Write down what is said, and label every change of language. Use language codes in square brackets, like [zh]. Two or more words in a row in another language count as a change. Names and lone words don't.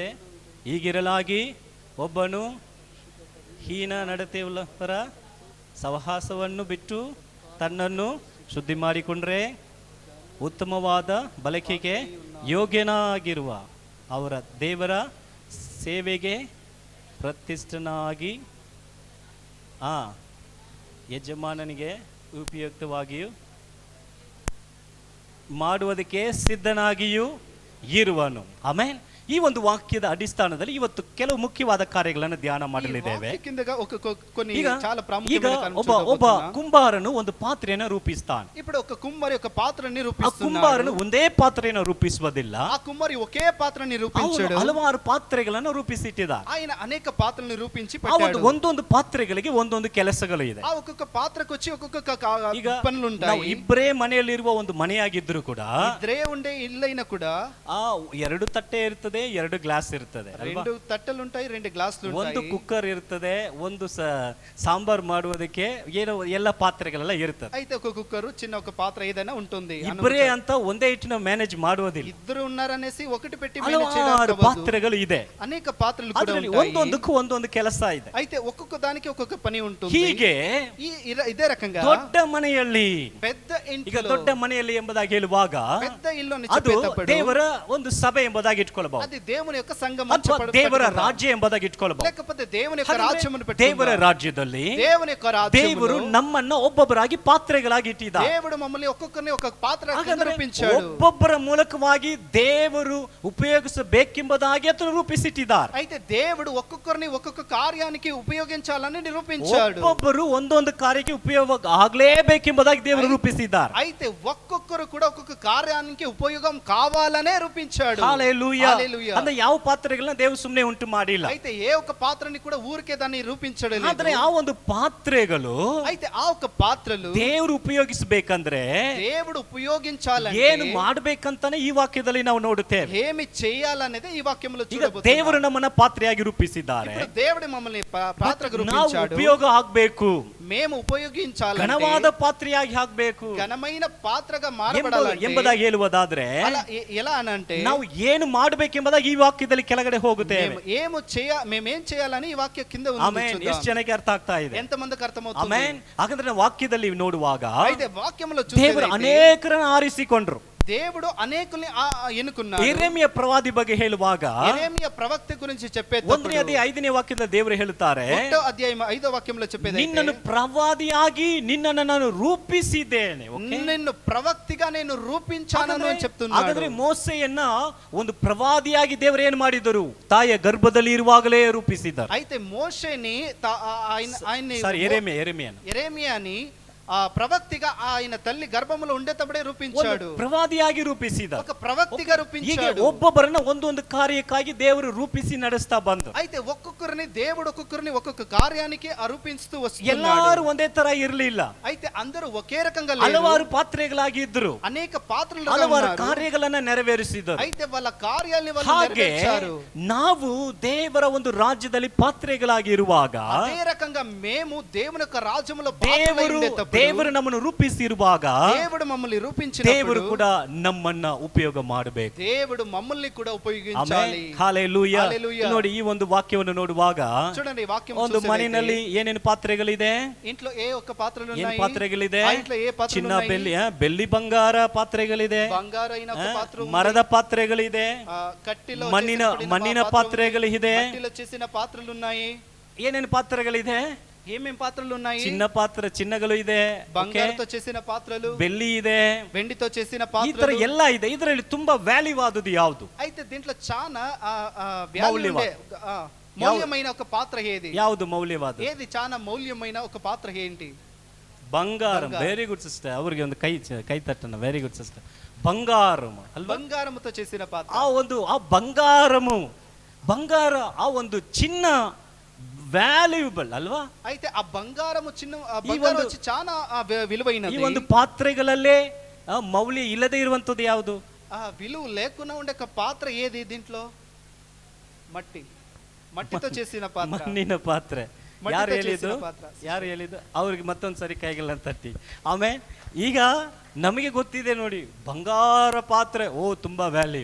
[kn] ಹೀಗಿರಲಾಗಿ ಒಬ್ಬನು ಹೀನ ನಡತೆಯುಳ್ಳವರ ಸಹವಾಸವನ್ನು ಬಿಟ್ಟು ತನ್ನನ್ನು ಶುದ್ಧಿ ಮಾಡಿಕೊಂಡ್ರೆ ಉತ್ತಮವಾದ ಬಳಕೆಗೆ ಯೋಗ್ಯನಾಗಿರುವ ಅವರ ದೇವರ ಸೇವೆಗೆ ಪ್ರತಿಷ್ಠನಾಗಿ ಯಜಮಾನನಿಗೆ ಉಪಯುಕ್ತವಾಗಿಯೂ ಮಾಡುವುದಕ್ಕೆ ಸಿದ್ಧನಾಗಿಯೂ ಇರುವನು. ಆಮೇನ್. ಈ ಒಂದು ವಾಕ್ಯದ ಅಡಿಸ್ಥಾನದಲ್ಲಿ ಇವತ್ತು ಕೆಲವು ಮುಖ್ಯವಾದ ಕಾರ್ಯಗಳನ್ನು ಧ್ಯಾನ ಮಾಡಲಿದ್ದೇವೆ. ಈಗ ಒಬ್ಬ ಕುಂಬಾರನು ಒಂದು ಪಾತ್ರೆಯನ್ನು ರೂಪಿಸ್ತಾನೆ. [te] ఇప్పుడు ఒక కుమ్మరి ఒక పాత్రని [kn] ಆ [te] రూపిస్తున్నాడు. [kn] ಕುಂಬಾರನು ಒಂದೇ ಪಾತ್ರೆಯನ್ನು ರೂಪಿಸುವುದಿಲ್ಲ. [te] ఆ కుమ్మరి ఒకే పాత్రని రూపించాడు. [kn] ಹಲವಾರು ಪಾತ್ರೆಗಳನ್ನು ರೂಪಿಸಿಟ್ಟಿದ್ದಾರೆ. [te] ఆయన అనేక పాత్రలను రూపించి [kn] ಆ ಒಂದು [te] పెట్టాడు. [kn] ಒಂದೊಂದು ಪಾತ್ರೆಗಳಿಗೆ ಒಂದೊಂದು ಕೆಲಸಗಳು ಇದೆ. [te] ఆ ఒక్కొక్క పాత్రకు వచ్చి ఒక్కొక్క [kn] ಈಗ [te] పనులు [kn] ನಾವು [te] ఉంటాయి. [kn] ಇಬ್ಬರೇ ಮನೆಯಲ್ಲಿರುವ ಒಂದು ಮನೆಯಾಗಿದ್ರು ಕೂಡ [te] ఇద్దరే ఉండే ఇల్లైనా కూడా [kn] ಆ 2 ತಟ್ಟೆ ಇರ್ತದೆ, 2 ಗ್ಲಾಸ್ ಇರ್ತದೆ ಅಲ್ವಾ? [te] 2 ತಟ್ಟೆలు ఉంటాయి, 2 ಗ್ಲಾಸ್లు [kn] ಒಂದು [te] ఉంటాయి. [kn] ಕುಕ್ಕರ್ ಇರ್ತದೆ, ಒಂದು ಸಾಂಬಾರ್ ಮಾಡುವುದಕ್ಕೆ ಏನೋ ಎಲ್ಲ ಪಾತ್ರೆಗಳೆಲ್ಲ ಇರ್ತದೆ. [te] అయితే ఒక కుక్కరు చిన్న ఒక పాత్ర ఏదైనా ఉంటుంది. [kn] ಇಬ್ಬರೇ ಅಂತ ಒಂದೇ ಇಟ್ಟು ನಾವು ಮ್ಯಾನೇಜ್ ಮಾಡುವುದಿಲ್ಲ. [te] ఇద్దరు ఉన్నారనేసి ఒకటి పెట్టి [kn] ಹಲವಾರು ಪಾತ್ರೆಗಳು ಇದೆ. [te] అనేక పాత్రలు కూడా [kn] ಅದರಲ್ಲಿ [te] ఉంటాయి. [kn] ಒಂದೊಂದಕ್ಕೂ ಒಂದೊಂದು ಕೆಲಸ ಇದೆ. [te] అయితే ఒక్కొక్క దానికి ఒక్కొక్క పని ఉంటుంది. [kn] ಹೀಗೆ [te] ఇదే రకంగా [kn] ದೊಡ್ಡ ಮನೆಯಲ್ಲಿ, [te] పెద్ద [kn] ಈಗ [te] ఇంట్లో [kn] ದೊಡ್ಡ ಮನೆಯಲ್ಲಿ ಎಂಬುದಾಗಿ ಹೇಳುವಾಗ [te] పెద్ద ఇల్లు అని [kn] ಅದು [te] చెప్పేటప్పుడు [kn] ದೇವರ ಒಂದು ಸಭೆ ಎಂಬುದಾಗಿ ಇಟ್ಕೊಳ್ಳಬಹುದು, [te] అది దేవుని యొక్క సంఘం [kn] ಅಥವಾ ದೇವರ ರಾಜ್ಯ ಎಂಬುದಾಗಿ ಇಟ್ಕೊಳ್ಳಬಹುದು. [te] లేకపోతే దేవుని యొక్క రాజ్యమును [kn] ದೇವರ ರಾಜ್ಯದಲ್ಲಿ [te] దేవుని యొక్క [kn] ದೇವರು [te] రాజ్యములో [kn] ನಮ್ಮನ್ನ ಒಬ್ಬೊಬ್ಬರಾಗಿ ಪಾತ್ರೆಗಳಾಗಿ ಇಟ್ಟಿದ್ದಾರೆ. [te] దేవుడు మమ్మల్ని ఒక్కొక్కరిని ఒక పాత్ర కింద [kn] ಹಾಗಾದ್ರೆ [te] రూపించాడు. [kn] ಒಬ್ಬೊಬ್ಬರ ಮೂಲಕವಾಗಿ ದೇವರು ಉಪಯೋಗಿಸಬೇಕೆಂಬುದಾಗಿ ಅದನ್ನು ರೂಪಿಸಿಟ್ಟಿದ್ದಾರೆ. [te] అయితే దేవుడు ఒక్కొక్కరిని ఒక్కొక్క కార్యానికి ఉపయోగించాలని నిరూపించాడు. [kn] ಒಬ್ಬೊಬ್ಬರು ಒಂದೊಂದು ಕಾರ್ಯಕ್ಕೆ ಉಪಯೋಗ ಆಗಲೇಬೇಕೆಂಬುದಾಗಿ ದೇವರು ರೂಪಿಸಿದ್ದಾರೆ. [te] అయితే ఒక్కొక్కరు కూడా ఒక్కొక్క కార్యానికి ఉపయోగం కావాలనే రూపించాడు. హల్లెలూయా. హల్లెలూయా. [kn] ಅಂದ್ರೆ ಯಾವ ಪಾತ್ರೆಗಳನ್ನ ದೇವರು ಸುಮ್ಮನೆ ಉಂಟು ಮಾಡಿಲ್ಲ. [te] అయితే ఏ ఒక్క పాత్రని కూడా ఊరికే దాన్ని రూపించడం లేదు. [kn] ಆದ್ರೆ ಆ ಒಂದು ಪಾತ್ರೆಗಳು [te] అయితే ఆ ఒక్క పాత్రలు [kn] ದೇವರು ಉಪಯೋಗಿಸಬೇಕಂದ್ರೆ [te] దేవుడు ఉపయోగించాలంటే [kn] ಏನು ಮಾಡಬೇಕಂತಾನೆ ಈ ವಾಕ್ಯದಲ್ಲಿ ನಾವು ನೋಡುತ್ತೇವೆ. [te] ఏమి చేయాలనేది ఈ వాక్యంలో [kn] ಈಗ [te] చూడబోతున్నాం. [kn] ದೇವರು ನಮ್ಮನ್ನ ಪಾತ್ರೆಯಾಗಿ ರೂಪಿಸಿದ್ದಾರೆ. [te] ఇప్పుడు దేవుడు మమ్మల్ని పాత్రగా [kn] ನಾವು [te] రూపించాడు. [kn] ಉಪಯೋಗ ಆಗ್ಬೇಕು, [te] మేము ఉపయోగించాలంటే [kn] ಘನವಾದ ಪಾತ್ರೆಯಾಗಿ ಆಗ್ಬೇಕು [te] ఘనమైన పాత్రగా మారబడాలంటే [kn] ಎಂಬುದಾಗಿ ಹೇಳುವುದಾದ್ರೆ [te] అలా ఎలా అనంటే [kn] ನಾವು ಏನು ಮಾಡಬೇಕೆಂಬುದಾಗಿ ಈ ವಾಕ್ಯದಲ್ಲಿ ಕೆಳಗಡೆ ಹೋಗುತ್ತೇವೆ. [te] మేమేం చేయాలని ఈ వాక్య కింద ఉంది. [kn] ಆಮೆನ್. ಎಷ್ಟು ಜನಕ್ಕೆ ಅರ್ಥ ಆಗ್ತಾ ಇದೆ? [te] ఎంత మందికి అర్థమవుతుంది? [kn] ಆಮೆನ್. ಹಾಗಾದ್ರೆ ವಾಕ್ಯದಲ್ಲಿ ನೋಡುವಾಗ [te] అయితే వాక్యంలో [kn] ದೇವರು [te] చూసేదైతే [kn] ಅನೇಕರನ್ನು ಆರಿಸಿಕೊಂಡ್ರು. [te] దేవుడు అనేకుల్ని ఎన్నుకున్నాడు. [kn] ಯೆರೆಮೀಯ ಪ್ರವಾದಿ ಬಗ್ಗೆ ಹೇಳುವಾಗ [te] యెరెమీయ ప్రవక్త గురించి చెప్పేటప్పుడు [kn] 1ನೇ ಅಧ್ಯಾಯ 5ನೇ ವಾಕ್ಯದಲ್ಲಿ ದೇವರು ಹೇಳುತ್ತಾರೆ, [te] 1వ ಅಧ್ಯಾಯ 5వ ವಾಕ್యంలో చెప్పేదైతే [kn] ನಿನ್ನನ್ನು ಪ್ರವಾದಿಯಾಗಿ ನಿನ್ನನ್ನು ನಾನು ರೂಪಿಸಿದ್ದೇನೆ. [te] నిన్ను ప్రవక్తిగా నేను రూపించాను అని చెప్తున్నాడు. [kn] ಹಾಗಾದ್ರೆ ಮೋಸೆಯನ್ನ ಒಂದು ಪ್ರವಾದಿಯಾಗಿ ದೇವರು ಏನು ಮಾಡಿದರು? ತಾಯಿಯ ಗರ್ಭದಲ್ಲಿ ಇರುವಾಗಲೇ ರೂಪಿಸಿದ್ದಾರೆ. [te] అయితే మోషేని ఆయన్ని యెరెమీయాని ప్రవక్తిగా ఆయన తల్లి గర్భములో ఉండేటప్పుడే రూపించాడు. [kn] ಪ್ರವಾದಿಯಾಗಿ ರೂಪಿಸಿದ [te] ఒక ప్రవక్తిగా [kn] ಹೀಗೆ [te] రూపించాడు. [kn] ಒಬ್ಬೊಬ್ಬರನ್ನ ಒಂದೊಂದು ಕಾರ್ಯಕ್ಕಾಗಿ ದೇವರು ರೂಪಿಸಿ ನಡೆಸ್ತಾ ಬಂದು [te] అయితే ఒక్కొక్కరిని దేవుడు ఒక్కొక్కరిని ఒక్కొక్క కార్యానికి రూపిస్తూ వస్తున్నాడు. [kn] ಎಲ್ಲಾರು ಒಂದೇ ತರ ಇರಲಿಲ್ಲ. [te] అయితే అందరూ ఒకే రకంగా లేరు. [kn] ಹಲವಾರು ಪಾತ್ರೆಗಳಾಗಿ ಇದ್ರು, [te] అనేక పాత్రలు [kn] ಹಲವಾರು ಕಾರ್ಯಗಳನ್ನ ನೆರವೇರಿಸಿದರು. [te] అయితే వాళ్ళ కార్యాలని వాళ్ళు [kn] ಹಾಗೆ [te] నెరవేర్చారు. [kn] ನಾವು ದೇವರ ಒಂದು ರಾಜ್ಯದಲ್ಲಿ ಪಾತ್ರೆಗಳಾಗಿ ಇರುವಾಗ [te] అదే రకంగా మేము దేవుని యొక్క రాజ్యములో [kn] ದೇವರು ನಮ್ಮನ್ನು ರೂಪಿಸಿರುವಾಗ [te] దేవుడు మమ్మల్ని రూపించినప్పుడు [kn] ದೇವರು ಕೂಡ ನಮ್ಮನ್ನ ಉಪಯೋಗ ಮಾಡಬೇಕು. [te] దేవుడు మమ్మల్ని కూడా ఉపయోగించాలి. [kn] ಹಲ್ಲೆಲೂಯಾ. [te] హల్లెలూయా. [kn] ನೋಡಿ, ಈ ಒಂದು ವಾಕ್ಯವನ್ನು ನೋಡುವಾಗ [te] చూడండి, వాక్యం [kn] ಒಂದು ಮನೆಯಲ್ಲಿ ಏನೇನು ಪಾತ್ರೆಗಳಿದೆ? [te] ఇంట్లో ఏ ఒక్క పాత్రలు [kn] ಏನು [te] ఉన్నాయి? [kn] ಪಾತ್ರೆಗಳಿದೆ? [te] ఆ ఇంట్లో ఏ పాత్రలు [kn] ಚಿನ್ನ, [te] ఉన్నాయి? [kn] ಬೆಳ್ಳಿ, ಬೆಳ್ಳಿ ಬಂಗಾರ ಪಾತ್ರೆಗಳಿದೆ, [te] బంగారైన ఒక పాత్ర ఉంది. [kn] ಮರದ ಪಾತ್ರೆಗಳಿದೆ, [te] కట్టిలో [kn] ಮಣ್ಣಿನ ಪಾತ್ರೆಗಳಿದೆ. [te] కట్టిలో చేసిన పాత్రలు ఉన్నాయి. [kn] ಏನೇನು ಪಾತ್ರೆಗಳಿದೆ? [te] ఏమేం పాత్రలు ఉన్నాయి? [kn] ಚಿನ್ನಗಳು ಇದೆ, [te] బంగారుతో చేసిన పాత్రలు, [kn] ಬೆಳ್ಳಿ ಇದೆ, [te] వెండితో చేసిన [kn] ಈ ತರ [te] పాత్రలు [kn] ಎಲ್ಲ ಇದೆ. ಇದರಲ್ಲಿ ತುಂಬಾ ವ್ಯಾಲ್ಯೂ ಆದದ್ದು ಯಾವುದು? [te] అయితే దీంట్లో చాలా మౌల్యమైన ఒక పాత్ర ఏది? [kn] ಯಾವುದು ಮೌಲ್ಯವಾದ? [te] ఏది చాలా మౌల్యమైన ఒక పాత్ర ఏంటి? [kn] ಬಂಗಾರಂ. [en] very good sister. [kn] ಅವರಿಗೆ ಒಂದು ಕೈ ತಟ್ಟನ. [en] very good sister. [kn] ಬಂಗಾರಂ ಅಲ್ವಾ? [te] బంగారముతో చేసిన పాత్ర. [kn] ಆ ಬಂಗಾರ, ಆ ಒಂದು ಚಿನ್ನ ವ್ಯಾಲ್ಯೂಬಲ್ ಅಲ್ವಾ? [te] అయితే ఆ బంగారము బంగారం వచ్చి చాలా విలువైనది. [kn] ಈ ಒಂದು ಪಾತ್ರೆಗಳಲ್ಲೇ ಮೌಲ್ಯ ಇಲ್ಲದೆ ಇರುವಂತದ್ದು ಯಾವುದು? [te] ఆ విలువ లేకుండా ఉండే ఒక పాత్ర ఏది దీంట్లో? మట్టితో చేసిన పాత్ర, [kn] ಮಣ್ಣಿನ ಪಾತ್ರೆ. ಯಾರು ಹೇಳಿದ್ದು? ಅವ್ರಿಗೆ ಮತ್ತೊಂದು ಸರಿ ಕೈಗಳನ್ನ ತಟ್ಟಿ. ಆಮೇಲೆ ಈಗ ನಮಗೆ ಗೊತ್ತಿದೆ ನೋಡಿ, ಬಂಗಾರ ಪಾತ್ರೆ ತುಂಬಾ ವ್ಯಾಲ್ಯೂ.